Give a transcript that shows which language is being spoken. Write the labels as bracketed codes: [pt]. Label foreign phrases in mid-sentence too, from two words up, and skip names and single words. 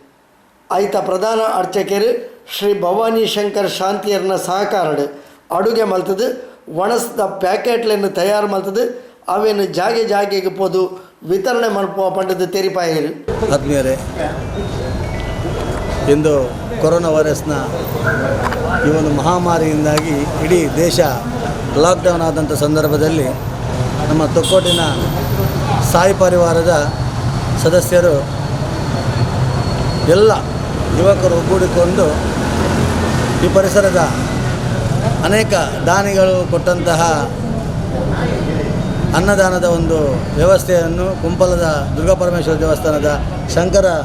[tcy] ಐತ ಪ್ರಧಾನ ಅರ್ಚಕರು ಶ್ರೀ ಭವಾನಿ ಶಂಕರ್ ಶಾಂತಿಯರ್ನ ಸಹಕಾರಡು ಅಡುಗೆ ಮಲ್ತದು ಒಣಸ್ದ ಪ್ಯಾಕೆಟ್ಲನ್ನು ತಯಾರು ಮಲ್ತದು ಅವೇನು ಜಾಗೆಗೆ ಪೋದು ವಿತರಣೆ ಮಲ್ಪುವ ಪಂಡದ ತೆರಿಪಾಯಿರು. [kn] ಆತ್ಮೀಯರೇ, ಇಂದು ಕೊರೋನಾ ವೈರಸ್ನ ಈ ಒಂದು ಮಹಾಮಾರಿಯಿಂದಾಗಿ ಇಡೀ ದೇಶ ಲಾಕ್ಡೌನ್ ಆದಂಥ ಸಂದರ್ಭದಲ್ಲಿ ನಮ್ಮ ತೊಕ್ಕೋಟಿನ ಸಾಯಿ ಪರಿವಾರದ ಸದಸ್ಯರು ಎಲ್ಲ ಯುವಕರು ಒಗ್ಗೂಡಿಕೊಂಡು ಈ ಪರಿಸರದ ಅನೇಕ ದಾನಿಗಳು ಕೊಟ್ಟಂತಹ ಅನ್ನದಾನದ ಒಂದು ವ್ಯವಸ್ಥೆಯನ್ನು ಕುಂಪಲದ ದುರ್ಗಾಪರಮೇಶ್ವರ ದೇವಸ್ಥಾನದ ಶಂಕರ